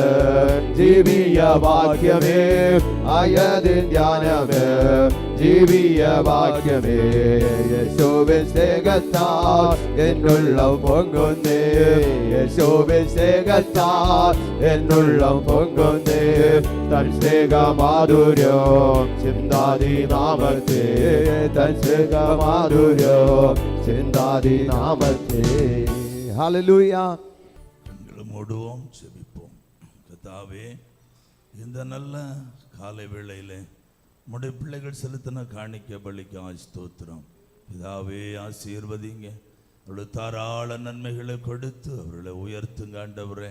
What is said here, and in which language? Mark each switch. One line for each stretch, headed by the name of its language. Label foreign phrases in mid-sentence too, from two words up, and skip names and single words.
Malayalam: ജീവിയ വാക്യമേ ആയതിൻ ധ്യാനമേ ജീവിയ വാക്യമേ യേശുവിൻ സ്നേഹത്താൽ എന്നുള്ളം പൊങ്ങുന്നേ യേശുവിൻ സ്നേഹത്താൽ എന്നുള്ളം പൊങ്ങുന്നേ തൻ സ്നേഹമാധുര്യം ചിന്താതി നാമത്തെ തൻ സ്നേഹമാധുര്യം ചിന്താതി നാമത്തെ ഹല്ലേലൂയ.
Tamil: கண்களை மூடுவோம், செபிப்போம். கர்த்தாவே, இந்த நல்ல காலை வேளையிலே உம்முடைய பிள்ளைகள் செலுத்தின காணிக்க பலிக்காய் ஸ்தோத்திரம். பிதாவே, ஆசீர்வதிங்க, அவர்களுக்கு தாராள நன்மைகளை கொடுத்து அவர்களை உயர்த்துங்க ஆண்டவரே.